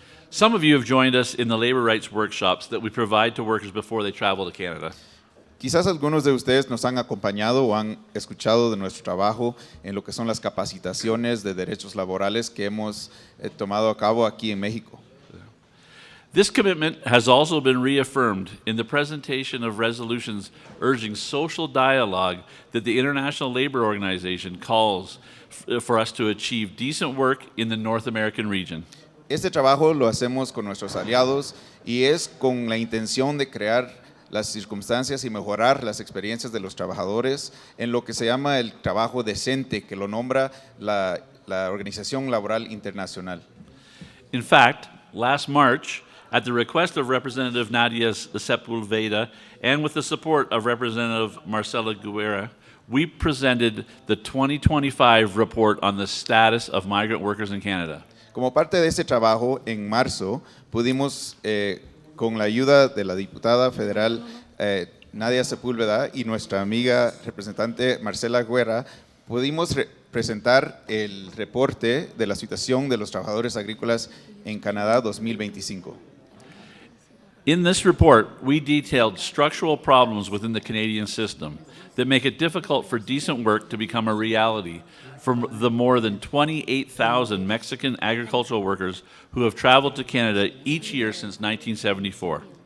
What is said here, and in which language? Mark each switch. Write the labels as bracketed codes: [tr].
[en] Some of you have joined us in the labor rights workshops that we provide to workers before they travel to Canada. [es] Quizás algunos de ustedes nos han acompañado o han escuchado de nuestro trabajo en lo que son las capacitaciones de derechos laborales que hemos tomado a cabo aquí en México. [en] This commitment has also been reaffirmed in the presentation of resolutions urging social dialogue that the International Labor Organization calls for us to achieve decent work in the North American region. [es] Este trabajo lo hacemos con nuestros aliados y es con la intención de crear las circunstancias y mejorar las experiencias de los trabajadores en lo que se llama el trabajo decente, que lo nombra la Organización Laboral Internacional. [en] In fact, last March, at the request of Representative Nadia Sepulveda and with the support of Representative Marcela Guerra, we presented the 2025 report on the status of migrant workers in Canada. [es] Como parte de ese trabajo, en marzo, pudimos, con la ayuda de la diputada federal Nadia Sepúlveda y nuestra amiga representante Marcela Guerra, pudimos presentar el reporte de la situación de los trabajadores agrícolas en Canadá 2025. [en] In this report, we detailed structural problems within the Canadian system that make it difficult for decent work to become a reality for the more than 28,000 Mexican agricultural workers who have traveled to Canada each year since 1974.